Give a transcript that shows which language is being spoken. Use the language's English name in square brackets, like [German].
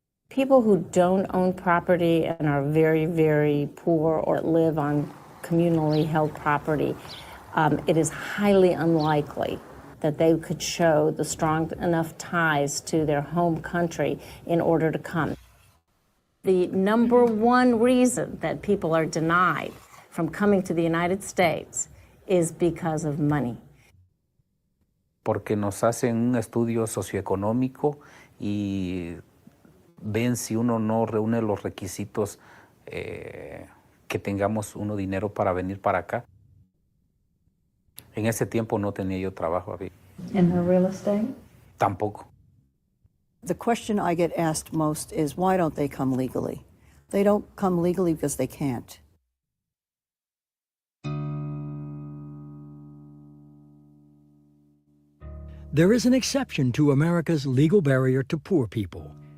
[English] People who don't own property and are very, very poor or live on communally held property, it is highly unlikely that they could show the strong enough ties to their home country in order to come. The number one reason that people are denied from coming to the United States is because of money. [Spanish] Porque nos hacen un estudio socioeconómico y ven si uno no reúne los requisitos que tengamos uno dinero para venir para acá. En ese tiempo no tenía yo trabajo. [English] In the real estate? [Spanish] Tampoco. [English] The question I get asked most is, why don't they come legally? They don't come legally because they can't. There is an exception to America's legal barrier to poor people.